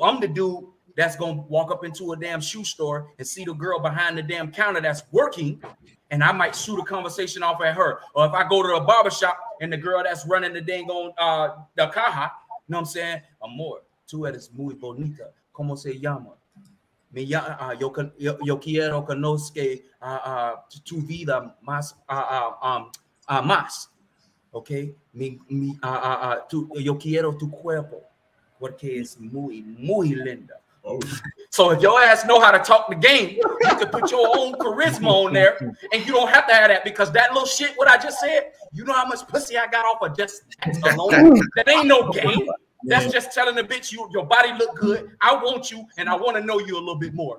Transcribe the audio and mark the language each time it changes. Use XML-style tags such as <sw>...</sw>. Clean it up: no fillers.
<en>I'm the dude that's gonna walk up into a damn shoe store and see the girl behind the damn counter that's working, and I might shoot a conversation off at her. Or if I go to a barbershop and the girl that's running the dang on the caja, you know what I'm saying?</en> <es>Amor, tú eres muy bonita. ¿Cómo se llama? Yo quiero conocer tu vida más, más. Okay? Yo quiero tu cuerpo porque es muy, muy linda.</es> <en>So if your ass know how to talk the game, you can put your own charisma on there, and you don't have to have that, because that little shit, what I just said, you know how much pussy I got off of just that alone? That ain't no game. That's just telling the bitch your body look good. I want you, and I want to know you a little bit more.</en>